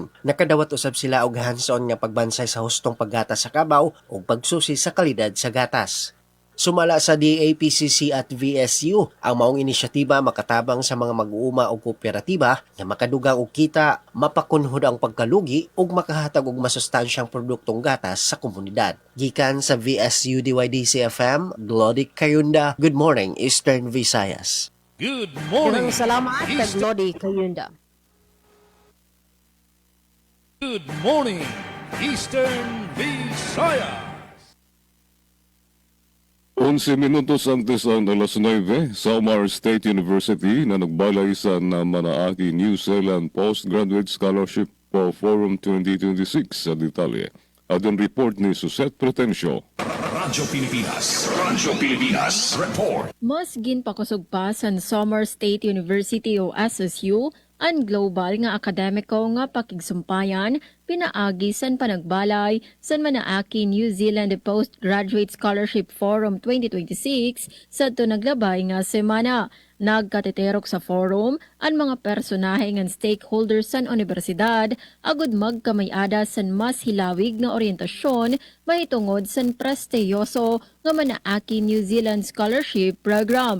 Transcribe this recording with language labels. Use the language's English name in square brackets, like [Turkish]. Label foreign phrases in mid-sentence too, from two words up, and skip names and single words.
[Cebuano] Nakadawat usab sila og hands-on nga pagbansay sa hustong paggatas sa kabaw ug pagsusi sa kalidad sa gatas. Sumala sa DAPCC at VSU, ang maong inisyatiba makatabang sa mga mag-uuma o kooperatiba na makadugang og kita, mapakunhod ang pagkalugi ug makahatag og masustansyang produktong gatas sa komunidad. Gikan sa VSU DYDC-FM, Glody Kayunda. [English] Good morning, Eastern Visayas. Good morning, [Cebuano] Salamat kay Glody Kayunda. [English] Good morning, Eastern Visayas. [Waray] 11 minutos antes ang alas 9, Samar State University na nagbalay sa Manaaki New Zealand Postgraduate Scholarship Forum 2026 sa detalye. Adon report ni Suset Pretencio. Radyo Pilipinas Report. Mas ginpakusog pa sa Samar State University o SSU ang global nga akademiko nga pakigsumpayan pinaagi san panagbalay san manaaki New Zealand Postgraduate Scholarship Forum 2026 sa naglabay nga semana. Nagkateterok sa forum ang mga personahe ng stakeholders san universidad agud magkamayada san mas hilawig nga orientasyon mahitungod san prestiyoso nga manaaki New Zealand Scholarship Program.